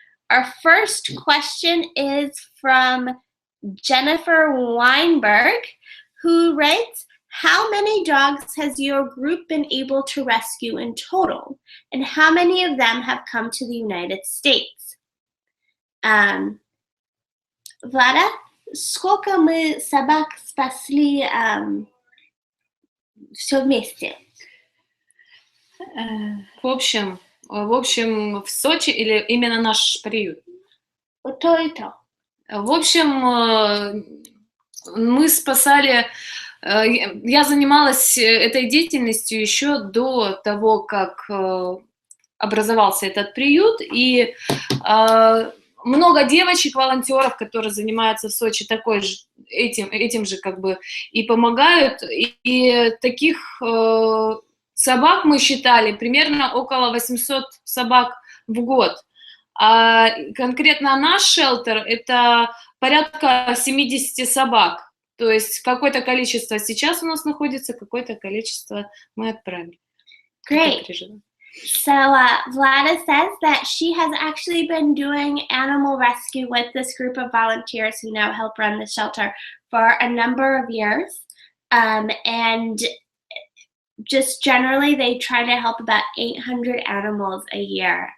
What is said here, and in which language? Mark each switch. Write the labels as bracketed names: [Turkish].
[English] Our first question is from Jennifer Weinberg, who writes, how many dogs has your group been able to rescue in total? And how many of them have come to the United States? [Russian] Vlada, сколько мы собак спасли все вместе? В общем, в Сочи или именно наш приют? То и то. В общем, мы спасали. Я занималась этой деятельностью еще до того, как образовался этот приют, и много девочек, волонтеров, которые занимаются в Сочи этим же как бы и помогают, и таких собак мы считали примерно около 800 собак в год. А конкретно наш шелтер — это порядка 70 собак. То есть какое-то количество сейчас у нас находится, какое-то количество мы отправили. [English] Great. So Vlada says that she has actually been doing animal rescue with this group of volunteers who now help run the shelter for a number of years. And just generally, they try to help about 800 animals a year.